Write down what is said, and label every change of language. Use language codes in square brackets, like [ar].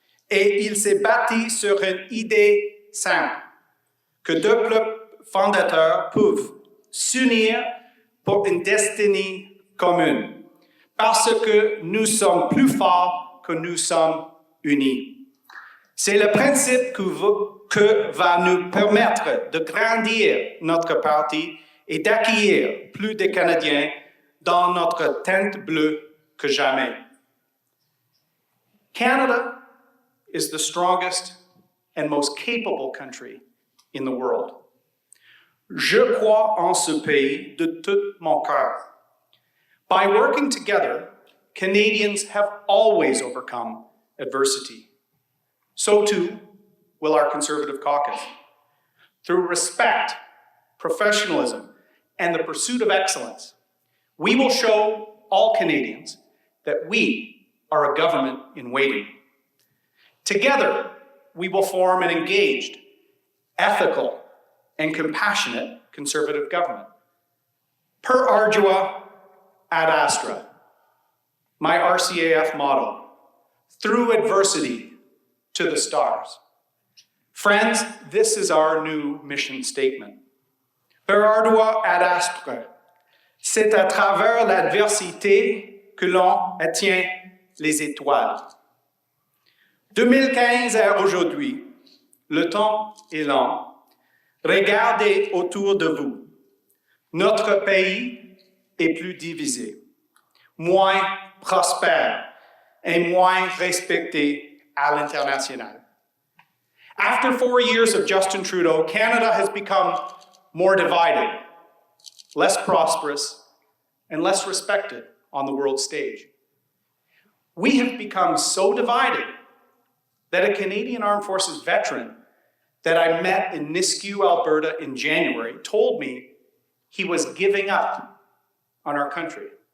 [fr] Et il s'est bâti sur une idée simple, que deux peuples fondateurs peuvent s'unir pour une destinée commune, parce que nous sommes plus forts que nous sommes unis. C'est le principe que va nous permettre de grandir notre parti et d'accueillir plus de Canadiens dans notre teinte bleue que jamais. [en] Canada is the strongest and most capable country in the world. [fr] Je crois en ce pays de tout mon cœur. [en] By working together, Canadians have always overcome adversity. So too will our Conservative caucus. Through respect, professionalism, and the pursuit of excellence, we will show all Canadians that we are a government in waiting. Together, we will form an engaged, ethical, and compassionate Conservative government. [la] Per ardua ad astra, [en] my RCAF motto, through adversity to the stars. Friends, this is our new mission statement. [la] Per ardua ad astra, [fr] c'est à travers l'adversité que l'on atteint les étoiles. 2015 à aujourd'hui, le temps est lent. Regardez autour de vous. notre pays est plus divisé, moins prospère et moins respecté à l'international. [en] After 4 years of Justin Trudeau, Canada has become more divided, less prosperous, and less respected on the world stage. We have become so divided that a Canadian Armed Forces veteran that I met in Nisku, Alberta in January told me he was giving up on our country.